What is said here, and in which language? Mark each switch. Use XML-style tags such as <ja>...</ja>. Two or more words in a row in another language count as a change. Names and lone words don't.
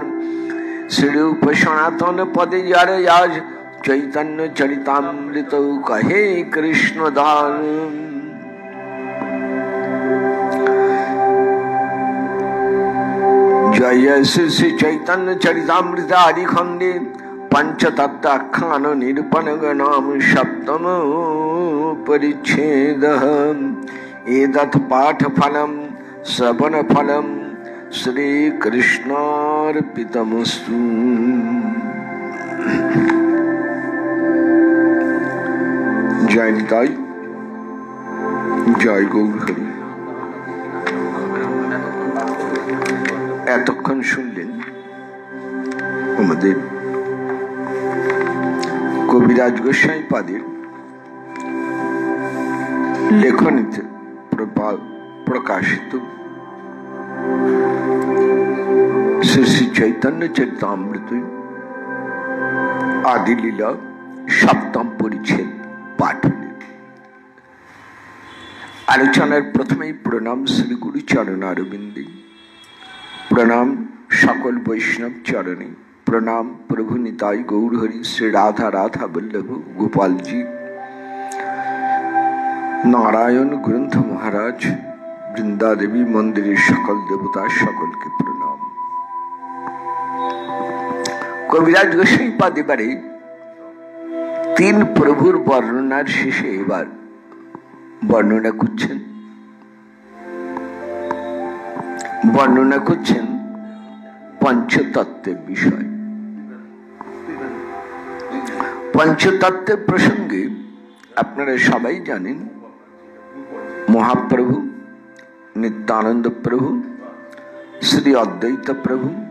<bn>শ্রীরূপ সনাতন পদে যারে আজ, চৈতন্য চরিতামৃত কহে কৃষ্ণ দান। জয় শ্রী শ্রী চৈতন্য চরিতামৃত আদি খণ্ডে পঞ্চতত্ত্ব আখ্যান নিরূপণ নাম সপ্তম পরিচ্ছেদ।</bn> <sa>एतत् पाठ फलम श्रवण फलम श्री कृष्णार्पितमस्तु।</sa> <bn>জয় নিতাই, জয় গৌর হরি। এতক্ষণ শুনলেন আমাদের কবিরাজ গোস্বামী পাদের লেখনীতে প্রকাশিত শ্রী শ্রী চৈতন্য চরিতামৃত আদি লীলা সপ্তম পরিচ্ছেদ পাঠ। আলোচনার প্রথমেই প্রণাম শ্রী গুরু চরণারবিন্দে, প্রণাম সকল বৈষ্ণব চরণে, প্রণাম প্রভু নিতাই গৌর হরি, শ্রী রাধা রাধা বল্লভ গোপাল জী, নারায়ণ গ্রন্থ মহারাজ, বৃন্দা দেবী মন্দির সকল দেবতা সকল কে প্রণাম। কবিরাজ গোস্বামী পাদ এবারে তিন প্রভুর বর্ণনার শেষে এবার বর্ণনা করছেন পঞ্চতত্ত্বের বিষয়। পঞ্চতত্ত্বের প্রসঙ্গে আপনারা সবাই জানেন, মহাপ্রভু, নিত্যানন্দ প্রভু, শ্রী অদ্বৈত প্রভু,</bn>